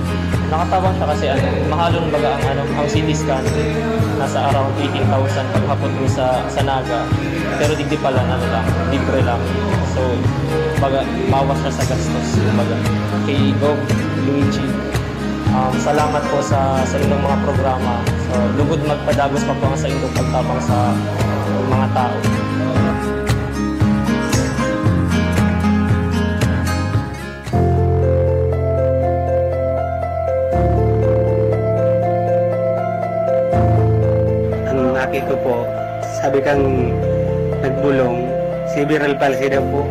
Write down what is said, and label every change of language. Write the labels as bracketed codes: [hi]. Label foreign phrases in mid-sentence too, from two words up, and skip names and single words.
[bik] Nakatawang siya kasi mahalon baga ang CT scan nasa around 18,000 paghapon mo sa Naga. Pero digdi pala libre lang. So, baga bawas siya sa gastos. Baga kay Gov Luigi. [tl] Salamat po sa inyong mga programa. [bik] So, lugod magpadagos pa po sa inyong pagtapang sa mga tao. Ang nakit ko po, sabi kang nagbulong, [en] cerebral palsy [bik] daw po.